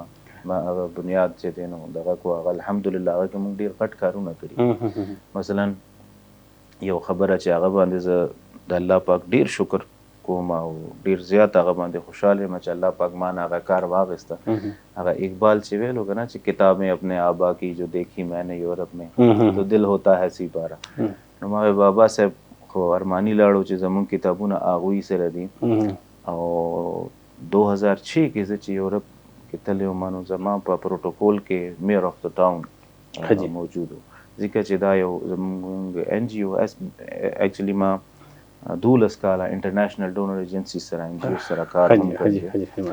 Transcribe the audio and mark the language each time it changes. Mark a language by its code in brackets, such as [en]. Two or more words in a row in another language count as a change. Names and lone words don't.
[ps] ما هغه بنیاد چې دی نو دغه کو هغه الحمدلله هغه کې موږ ډېر غټ کارونه کړي. مثلا یو خبره چې هغه باندې زه د الله پاک ډېر شکر کوم او ډیر زیات هغه باندې خوشاله یم چې الله پاک مان هغه کار واغسته. هغه اقبال چې ویلو که نه چې [ur] کتابیں اپنے آبا کی جو دیکھی میں نے یورپ میں تو دل ہوتا ہے سی پارا. [ps] نو ما بابا صاحب خو ارمانی لاړو چې زمونږ کتابونه هغوی سره دي او 2006 کې زه چې یورپ کې تللی وم نو زما په پروټوکول کې میر اف د ټاون موجود و، ځکه چې دا یو زمونږ ان جی او ایکچولی ما 12 کاله [en] international donor agency [ps] سره ان جی او سره کار هم کړی.